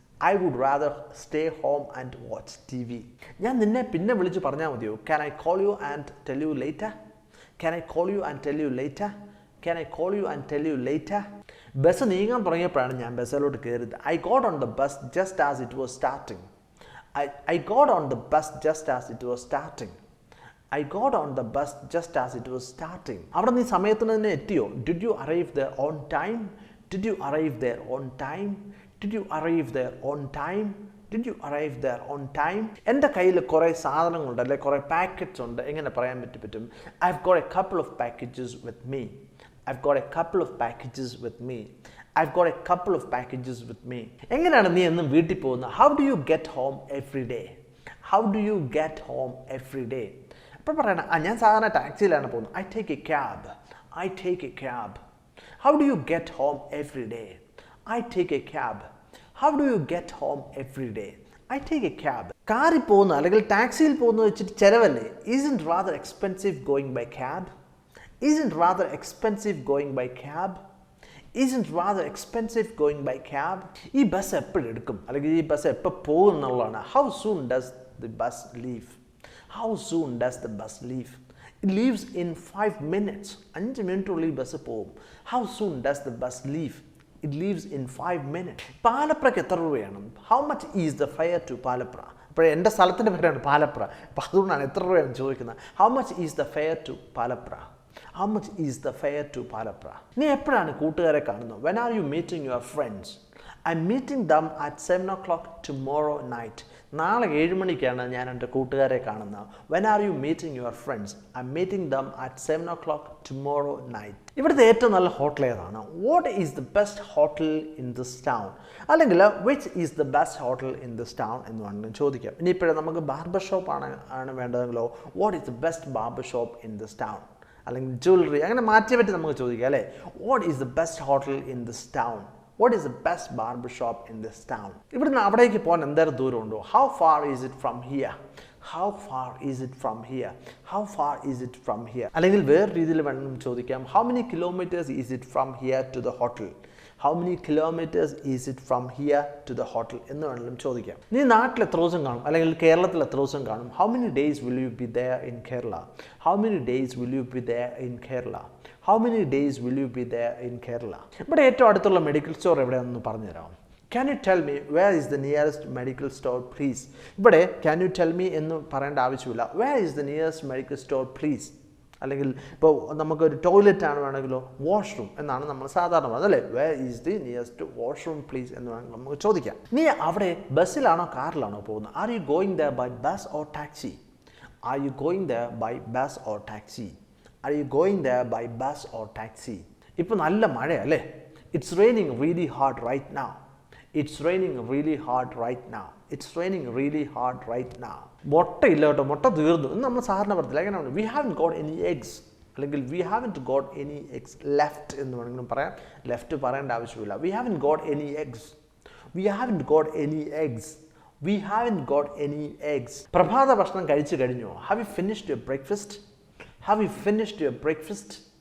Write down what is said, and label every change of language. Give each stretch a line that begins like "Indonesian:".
English: I would rather stay home and watch T V.
Malayalam: ഞാൻ നിന്നെ പിന്നെ വിളിച്ച് പറഞ്ഞാൽ മതിയോ?
English: Can I call you and tell you later? Can I call you and tell you later? Can I call you and tell you later?
Malayalam: Bus നീങ്ങാൻ തുടങ്ങിയപ്പോഴാണ് ഞാൻ ബസ്സിലോട്ട് കയറിയത്.
English: I got on the bus just as it was starting. I got on the bus just as it was starting. I got on the bus just as it was starting.
Malayalam: അവിടെ നീ സമയത്തിന് തന്നെ എത്തിയോ?
English: Did you arrive there on time? Did you arrive there on time? Did you arrive there on time? Did you arrive there on time?
Malayalam: എൻ്റെ കയ്യിൽ കുറേ സാധനങ്ങളുണ്ട്, അല്ലെ കുറേ പാക്കറ്റ്സ് ഉണ്ട്. എങ്ങനെ പറയാൻ പറ്റും?
English: I've got a couple of packages with me. I've got a couple of packages with me. I've got a couple of packages with me.
Malayalam: എങ്ങനെയാണ് നീ എന്നും വീട്ടിൽ പോകുന്നത്?
English: How do you get home every day? How do you get home every day?
Malayalam: അപ്പോൾ പറയണം, ഞാൻ സാധാരണ ടാക്സിയിലാണ് പോകുന്നത്.
English: I take a cab. I take a cab. How do you get home every day? I take a cab. How do you get home every day? I take a cab.
Malayalam: കാറിൽ പോകുന്ന അല്ലെങ്കിൽ ടാക്സിയിൽ പോകുന്നത് വെച്ചിട്ട് ചിലവല്ലേ?
English: Isn't rather expensive going by cab? Isn't rather expensive going by cab? Isn't rather expensive going by cab?
Malayalam: ഈ bus എപ്പോഴും എടുക്കും അല്ലെങ്കിൽ ഈ ബസ് എപ്പോൾ പോകും എന്നുള്ളതാണ്.
English: How soon does the bus leave? How soon does the bus leave? It leaves in 5 minutes.
Malayalam: 5 മിനിറ്റുള്ളിൽ bus പോകും.
English: How soon does the bus leave? It leaves in 5 minutes.
Malayalam: പാലപ്രയ്ക്ക് എത്ര രൂപയാണ്?
English: How much is the fare to Palapra?
Malayalam: അപ്പോൾ എൻ്റെ സ്ഥലത്തിൻ്റെ പേരാണ് പാലപ്ര. അപ്പോൾ അതുകൊണ്ടാണ് എത്ര രൂപയാണ് ചോദിക്കുന്നത്.
English: How much is the fare to Palapra? How much is the fare to Palapra?
Malayalam: നീ എപ്പോഴാണ് കൂട്ടുകാരെ കാണുന്നത്?
English: When are you meeting your friends? I'm meeting them at 7 o'clock tomorrow night.
Malayalam: നാളെ 7 മണിക്കാണ് ഞാൻ എൻ്റെ കൂട്ടുകാരെ കാണുന്നത്.
English: When are you meeting your friends? I'm meeting them at 7 o'clock tomorrow night.
Malayalam: ഇവിടുത്തെ ഏറ്റവും നല്ല ഹോട്ടൽ ഏതാണ്?
English: What is the best hotel in this town? അല്ലെങ്കിൽ which is the best hotel in this town
Malayalam: എന്ന് വേണമെങ്കിലും ചോദിക്കാം. ഇനിയിപ്പോഴും നമുക്ക് ബാർബർ ഷോപ്പ് ആണ് വേണ്ടതെങ്കിലോ
English: what is the best barber shop in this town?
Malayalam: അല്ലെങ്കിൽ ജ്വല്ലറി അങ്ങനെ മാറ്റി പറ്റി നമുക്ക് ചോദിക്കാം, അല്ലേ?
English: What is the best hotel in this town? What is the best barber shop in this town?
Malayalam: ഇവിടുന്ന് അവിടേക്ക് പോകാൻ എന്തേരം ദൂരമുണ്ടോ?
English: How far is it from here? How far is it from here? How far is it from here?
Malayalam: അല്ലെങ്കിൽ വേറെ രീതിയിൽ വേണം ചോദിക്കാം,
English: How many kilometres is it from here to the hotel? How many kilometres is it from here to the hotel
Malayalam: എന്ന് വേണമെങ്കിലും ചോദിക്കാം. നീ നാട്ടിൽ എത്ര ദിവസം കാണും അല്ലെങ്കിൽ കേരളത്തിൽ എത്ര ദിവസം കാണും?
English: How many days will you be there in Kerala? How many days will you be there in Kerala? How many days will you be there in Kerala?
Malayalam: ഇവിടെ ഏറ്റവും അടുത്തുള്ള മെഡിക്കൽ സ്റ്റോർ എവിടെയാണെന്ന് പറഞ്ഞു തരാം.
English: Can you tell me where is the nearest medical store please?
Malayalam: ഇവിടെ
English: can you tell me
Malayalam: എന്ന് പറയേണ്ട ആവശ്യമില്ല.
English: Where is the nearest medical store please?
Malayalam: അല്ലെങ്കിൽ ഇപ്പോൾ നമുക്കൊരു ടോയ്ലറ്റ് ആണ് വേണമെങ്കിലോ വാഷ്റൂം എന്നാണ് നമ്മൾ സാധാരണ പറയുന്നത്, അല്ലേ?
English: Where is the nearest washroom please
Malayalam: എന്ന് വേണമെങ്കിൽ നമുക്ക് ചോദിക്കാം. നീ അവിടെ ബസ്സിലാണോ കാറിലാണോ പോകുന്നത്?
English: Are you going there by bus or taxi? Are you going there by bus or taxi? Are you going there by bus or taxi?
Malayalam: ഇപ്പോൾ നല്ല മഴയല്ലേ?
English: It's raining really hard right now. It's raining really hard right now. It's raining really hard right now.
Malayalam: മുട്ടയില്ല കേട്ടോ, മുട്ട തീർന്നു എന്ന് നമ്മൾ സാധാരണ പറയത്തില്ല. എങ്ങനെയാണ്?
English: We haven't got any eggs. അല്ലെങ്കിൽ we haven't got any eggs left
Malayalam: എന്ന് വേണമെങ്കിലും പറയാം. ലെഫ്റ്റ് പറയേണ്ട ആവശ്യമില്ല.
English: We haven't got any eggs. We haven't got any eggs. We haven't got any eggs.
Malayalam: പ്രഭാത ഭക്ഷണം കഴിച്ചു കഴിഞ്ഞോ?
English: Have you finished your breakfast? Have you finished your breakfast?